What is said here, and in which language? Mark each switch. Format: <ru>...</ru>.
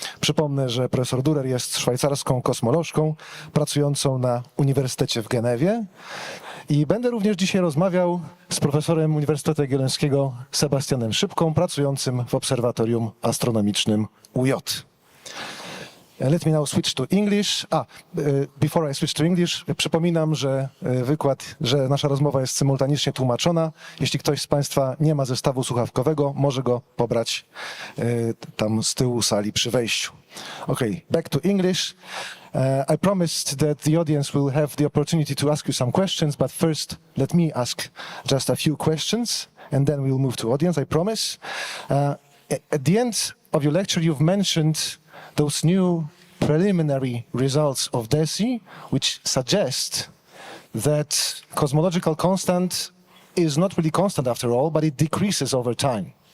<pl>Przypomnę, że profesor Durer jest szwajcarską kosmolożką pracującą na Uniwersytecie w Genewie. I będę również dzisiaj rozmawiał z profesorem Uniwersytetu Jagiellońskiego Sebastianem Szybką, pracującym w Obserwatorium Astronomicznym UJ.</pl> <en>Let me now switch to English. Before I switch to English,</en> <pl>przypominam, że że nasza rozmowa jest symultanicznie tłumaczona. Jeśli ktoś z Państwa nie ma zestawu słuchawkowego, może go pobrać tam z tyłu sali przy wejściu.</pl> <en>Okay, back to English. I promised that the audience will have the opportunity to ask you some questions, but first let me ask just a few questions and then we'll move to audience, I promise. At the end of your lecture, you've mentioned those new preliminary results of DESI, which suggest that cosmological constant is not really constant after all, but it decreases over time.</en>